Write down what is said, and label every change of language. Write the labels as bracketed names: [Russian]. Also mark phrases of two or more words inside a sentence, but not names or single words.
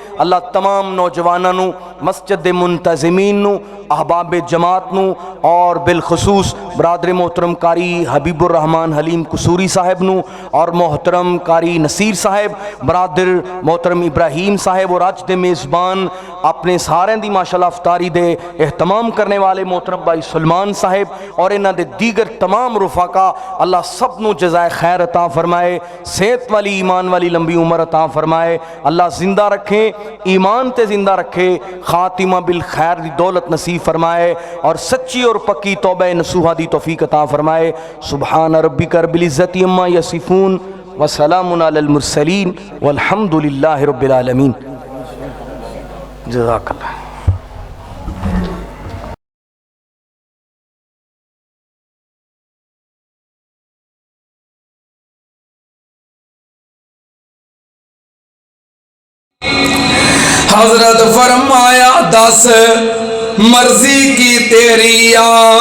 [Punjabi] ਅੱਲਾਹ ਤਮਾਮ ਨੌਜਵਾਨਾਂ ਨੂੰ, ਮਸਜਿਦ ਦੇ ਮੁੰਤਜ਼ਿਮੀਨ ਨੂੰ, ਅਹਬਾਬ ਜਮਾਤ ਨੂੰ ਔਰ ਬਿਲਖ਼ਸੂਸ ਬਰਾਦਰ ਮੋਹਤਰਮ ਕਾਰੀ ਹਬੀਬੁਰ ਰਹਮਾਨ ਹਲੀਮ ਕਸੂਰੀ ਸਾਹਬ ਨੂੰ ਔਰ ਮੋਹਤਰਮ ਕਾਰੀ ਨਸੀਰ ਸਾਹਬ, ਬਰਾਦਰ ਮੋਹਤਰਮ ਇਬਰਾਹੀਮ ਸਾਹਬ ਔਰ ਅੱਜ ਦੇ ਮੇਜ਼ਬਾਨ ਅਪਣੇ ਸਾਰੇ ਦੀ ਮਾਸ਼ਾਅੱਲਾਹ ਅਫ਼ਤਾਰੀ ਦੇ ਏਹਤਮਾਮ ਕਰਨ ਵਾਲੇ ਮੋਹਤਰਮ ਭਾਈ ਸਲਮਾਨ ਸਾਹਬ ਔਰ ਇਨ੍ਹਾਂ ਦੇ ਦੀਗਰ ਤਮਾਮ ਰੁਫ਼ਕਾ, ਅੱਲਾਹ ਸਬ ਨੂੰ ਜਜ਼ਾਏ ਖ਼ੈਰ ਅਤਾ ਫ਼ਰਮਾਏ, ਸੇਹਤ ਵਾਲੀ ਈਮਾਨ ਵਾਲੀ ਲੰਬੀ ਉਮਰ ਅਤਾ ਫ਼ਰਮਾਏ। ਅੱਲਾਹ ਜ਼ਿੰਦਾ ਰੱਖੇ, ਈਮਾਨ ਤੇ ਜ਼ਿੰਦਾ ਰੱਖੇ, ਖ਼ਾਤਿਮਾ ਬਿਲ ਖ਼ੈਰ ਦੀ ਦੌਲਤ ਨਸੀਬ ਫ਼ਰਮਾਏ ਔਰ ਸੱਚੀ ਔਰ ਪੱਕੀ ਤੌਬਾ ਨਸੂਹਾ ਦੀ ਤੌਫ਼ੀਕ ਅਤਾ ਫ਼ਰਮਾਏ। [Arabic] سبحان ربك رب العزة عما يصفون وسلام على المرسلين والحمد لله رب العالمين. [Punjabi] जज़ाकल्लाह। ਹਜ਼ਰਤ ਫ਼ਰਮਾਇਆ ਦੱਸ ਮਰਜ਼ੀ ਕੀ ਤੇਰੀ ਆ,